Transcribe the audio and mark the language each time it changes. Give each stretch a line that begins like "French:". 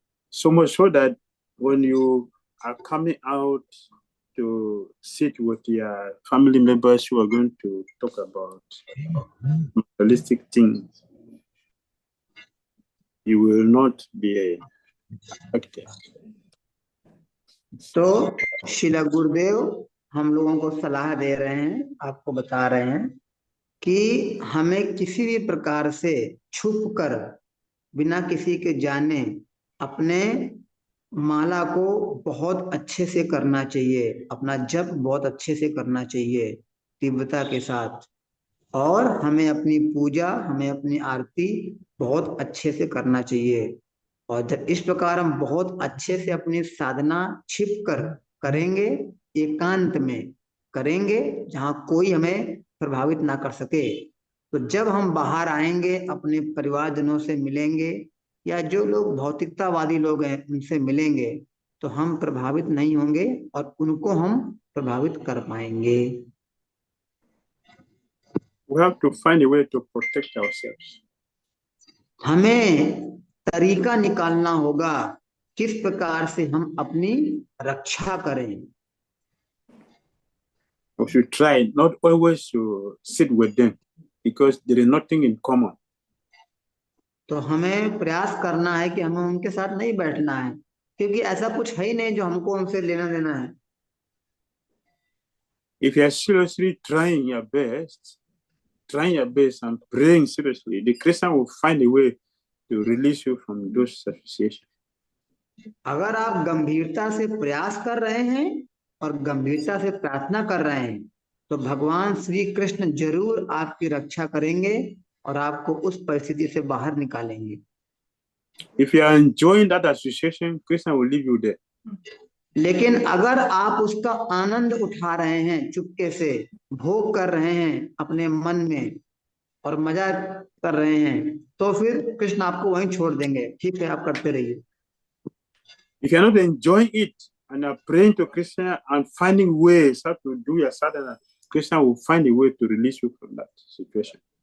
English: So much so that when you are coming out to sit with your family members who are going to talk about materialistic things, you will not be affected.
Hindi: तो शिला गुरुदेव हम लोगों को सलाह दे रहे हैं, आपको बता रहे हैं कि हमें किसी भी प्रकार से छुप कर बिना किसी के जाने अपने माला को बहुत अच्छे से करना चाहिए, अपना जप बहुत अच्छे से करना चाहिए तीव्रता के साथ, और हमें अपनी पूजा, हमें अपनी आरती बहुत अच्छे से करना चाहिए। और जब इस प्रकार हम बहुत अच्छे से अपनी साधना छिप कर करेंगे, एकांत में करेंगे जहाँ कोई हमें प्रभावित ना कर सके, तो जब हम बाहर आएंगे अपने परिवारजनों से मिलेंगे या जो लोग भौतिकतावादी लोग हैं उनसे मिलेंगे, तो हम प्रभावित नहीं होंगे और उनको हम प्रभावित कर पाएंगे।
English: We have to find a way to protect ourselves.
Hindi: हमें तरीका निकालना होगा किस प्रकार से हम अपनी रक्षा करें।
English: We should try not always to sit with them because there is nothing in common.
Hindi: तो हमें प्रयास करना है कि हमें उनके साथ नहीं बैठना है, क्योंकि ऐसा कुछ है ही नहीं जो हमको उनसे लेना देना है।
English: If you are seriously trying your best and praying seriously, the Christian will find a way to release you from those associations.
Hindi: अगर आप गंभीरता से प्रयास कर रहे हैं और गंभीरता से प्रार्थना कर रहे हैं, तो भगवान श्री कृष्ण जरूर आपकी रक्षा करेंगे और आपको उस परिस्थिति से बाहर निकालेंगे।
English: If you are enjoying that association, Krishna will leave you there.
Hindi: लेकिन अगर आप उसका आनंद उठा रहे हैं, चुपके से भोग कर रहे हैं अपने मन में और मजा कर रहे हैं, तो फिर कृष्ण आपको वहीं छोड़ देंगे। ठीक है, आप करते रहिए।
English: If you are not enjoying it and are praying to Krishna and finding ways how to do your sadhana Krishna will find a way to release you from that situation.